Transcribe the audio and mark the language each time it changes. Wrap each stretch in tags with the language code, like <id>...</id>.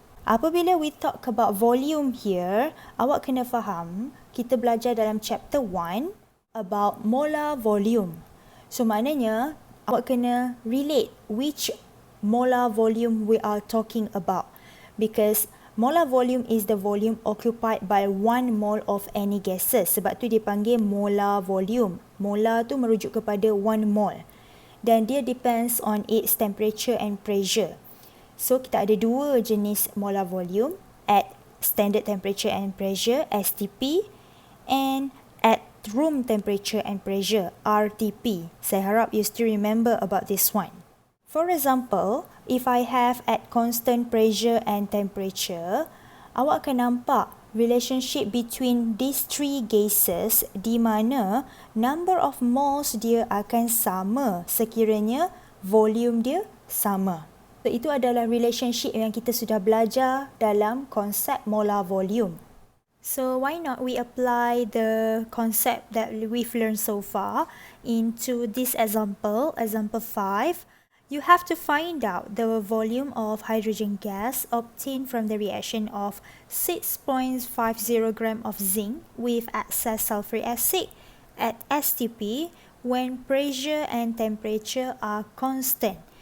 <en>Apabila we talk about volume here,</en> <ms>awak kena faham, kita belajar dalam</ms> <en>chapter 1 about molar volume.</en> <ms>So maknanya, awak kena</ms> <en>relate which molar volume we are talking about. Because molar volume is the volume occupied by 1 mole of any gases.</en> <ms>Sebab tu dipanggil molar volume. Molar tu merujuk kepada 1 mole.</ms> <en>Dan dia depends on its temperature and pressure.</en> <ms>So, kita ada 2 jenis</ms> <en>molar volume at standard temperature and pressure, STP, and at room temperature and pressure, RTP.</en> <ms>Saya harap</ms> <en>you still remember about this one. For example, if I have at constant pressure and temperature,</en> <ms>awak akan nampak</ms> <en>relationship between these 3 gases</en> <ms>di mana number of moles dia akan sama sekiranya volume dia sama. So, itu adalah relationship yang kita sudah belajar dalam konsep molar volume.</ms> <en>So, why not we apply the concept that we've learned so far into this example, example 5. You have to find out the volume of hydrogen gas obtained from the reaction of 6.50 gram of zinc with excess sulfuric acid at STP when pressure and temperature are constant.</en>